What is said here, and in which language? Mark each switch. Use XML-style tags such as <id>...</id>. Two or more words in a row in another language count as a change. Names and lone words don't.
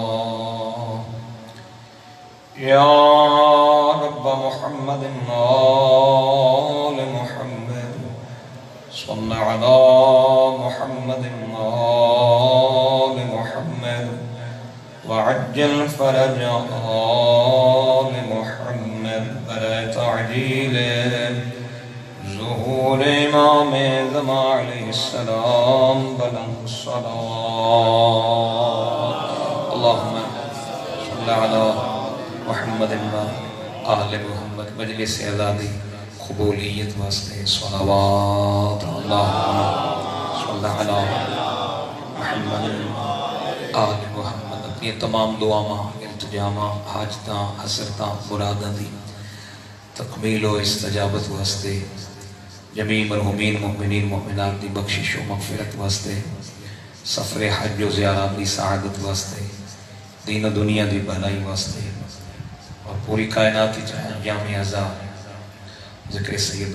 <ar>يا رب محمد آل محمد صل على محمد آل محمد وعجل فرج آل محمد بلا تعجيل ظهور امام زمان علیہ السلام بلند الصلاة. اللهم صل على محمد آل محمد.</ar> <pa>مجلس اعدادی قبولیت واسطے صلوات.</pa> <ar>اللهم صل على محمد آل محمد.</ar> <pa>اپنی تمام دعاواں التجاماں حاجتاں حسرتاں مراداں دی تکمیل و استجابت واسطے جمیع مرحومین مومنین مومنات دی بخشش و مغفرت واسطے سفر حج و زیارات دی سعادت واسطے دین و دنیا دی بھلائی واسطے</pa> <ur>اور پوری کائنات کی جامع ازا ذکر سید</ur>